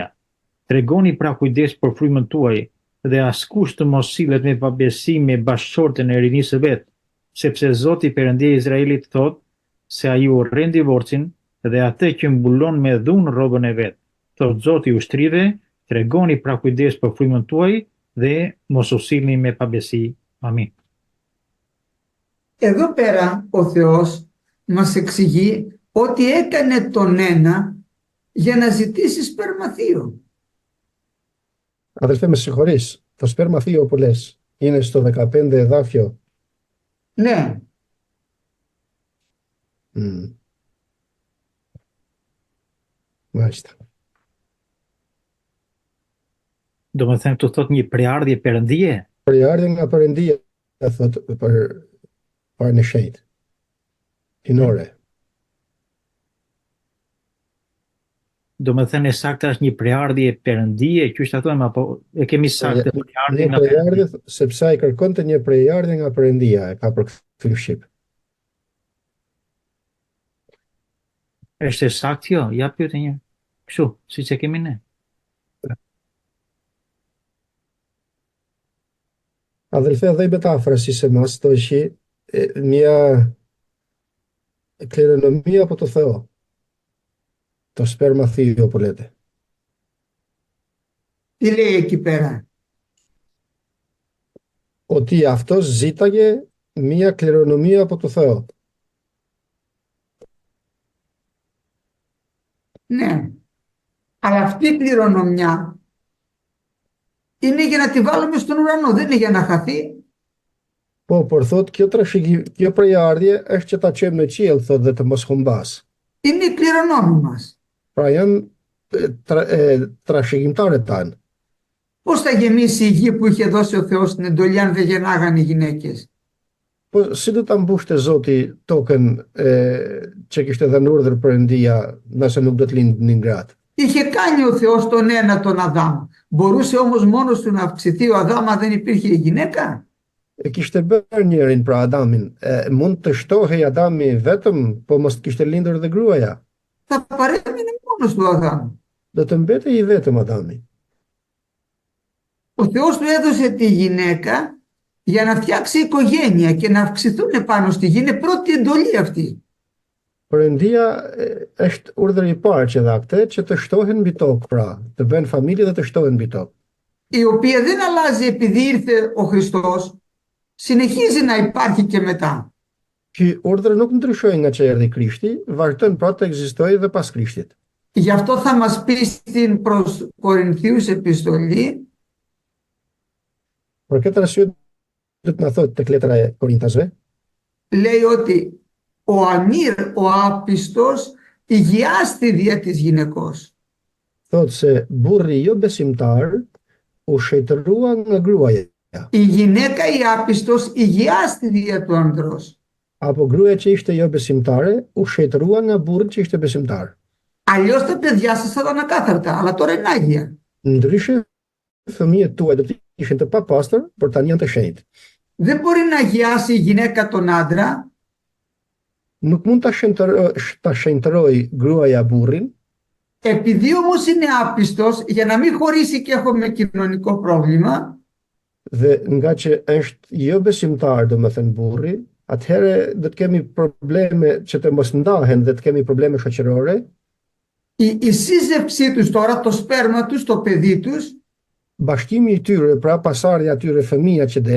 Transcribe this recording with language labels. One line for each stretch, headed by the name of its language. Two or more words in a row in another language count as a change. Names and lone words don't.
Albanian: Tregoni pra kujdes për frymën tuaj dhe askush të mos sillet me pabesi me bashorten e rinisë së vet, sepse Zoti Perëndia e Izraelit thot se ai urren divorcin dhe atë që mbulon me dhunë rrobën e vet. Thot Zoti ushtrive, tregoni pra kujdes për frymën tuaj dhe mos u sillni me pabesi. Amin.
Greek: Εδώ πέρα ο Θεός μας εξηγεί ότι έκανε τον ένα για να ζητήσει σπερμαθείο. Αδελφέ, με συγχωρείς, το σπερμαθείο που λες είναι στο 15 εδάφιο. Ναι. Μάλιστα.
Albanian: Do më them të thot një prejardhje perëndie. Prejardhje nga Perëndia, thot për në shenjtë. Hinore. Do më thënë e saktë është një prejardhje perëndie, që është ato, apo e kemi saktë prejardhje nga Perëndia, sepse ai kërkonte një prejardhje nga Perëndia, e ka përkthyer në shqip. Është e saktë jo? Ja pyete një. Kështu, siç e kemi ne.
Greek: Αδελφέ, εδώ η μετάφραση σε εμάς το έχει μια κληρονομία από το Θεό. Το σπέρμα θείο που λέτε. Τι λέει εκεί πέρα? Ότι αυτός ζήταγε μια κληρονομία από το Θεό. Ναι. Αλλά αυτή η κληρονομιά είναι για να τη βάλουμε στον ουρανό, δεν είναι για να χαθεί.
Albanian: Po, por thot, kjo prejardhje është që ta qemë në qiell, thot, dhe të mos humbas.
Greek: Είναι η κληρονόμη μας.
Albanian: Pra janë trashëgimtarët tanë.
Greek: Πώς θα γεμίσει η γη που είχε δώσει ο Θεός στην εντολή αν δεν γεννάγανε οι γυναίκες?
Albanian: Po, si do ta mbushte Zoti tokën që kishte dhënë urdhër Perëndia, nëse nuk do të lindnin gratë?
Greek: Είχε κάνει ο Θεός τον ένα τον Αδάμ. Μπορούσε όμως μόνος του να αυξηθεί ο Αδάμ αν δεν υπήρχε η γυναίκα?
Albanian: Kishte bërë njërin pra Adamin. Mund të shtohej Adami vetëm, po mos të kishte lindur dhe gruaja.
Greek: Θα παρέμεινε μόνος του Αδάμ.
Albanian: Do të mbetej i vetëm Adami.
Greek: Ο Θεός του έδωσε τη γυναίκα για να φτιάξει οικογένεια και να αυξηθούν πάνω στη γη. Είναι πρώτη εντολή αυτή.
Albanian: Perëndia është urdhri i parë që dha këtë, që të shtohen mbi tokë, pra, të bëhen familje dhe të shtohen mbi tokë.
Greek: Η οποία δεν αλλάζει επειδή ήρθε ο Χριστός, συνεχίζει να υπάρχει και μετά.
Albanian: Ky urdhër nuk ndryshoi nga që erdhi Krishti, vazhdon pra të ekzistojë dhe pas Krishtit.
Greek: Γι' αυτό θα μας πει στην προς Κορινθίους επιστολή
Albanian: Për këtë arsye do të na thotë tek letra e Korintasve,
Greek: λέει ότι ο ανήρ, ο άπιστος, υγιάστη δια της γυναικός.
Albanian: thotë se burri jo besimtar u shejtërua nga gruaja,
Greek: Η γυναίκα η άπιστος υγιάστη δια του ανδρός.
Albanian: apo gruaja që ishte jo besimtare u shejtërua nga burri që ishte besimtar.
Greek: Αλλιώς τα παιδιά σας θα ήταν ακάθαρτα, αλλά τώρα είναι άγια.
Albanian: Ndryshe, fëmijët tuaj do të ishin të papastër, por tani janë të shenjtë.
Greek: Δεν μπορεί να αγιάσει η γυναίκα τον άντρα,
Albanian: Nuk mund ta shenjtëroj gruaja burrin,
Greek: επειδή όμως είναι άπιστος, για να μην χωρίσει και έχουμε κοινωνικό πρόβλημα,
Albanian: dhe nga që është jo besimtar, domethënë burri, atëherë do të kemi probleme që të mos ndahen dhe të kemi probleme shoqërore.
Greek: η σύζευξή τους τώρα, το σπέρμα τους, το παιδί τους,
Albanian: Bashkimi i tyre, pra pasardhja e tyre, fëmia që del,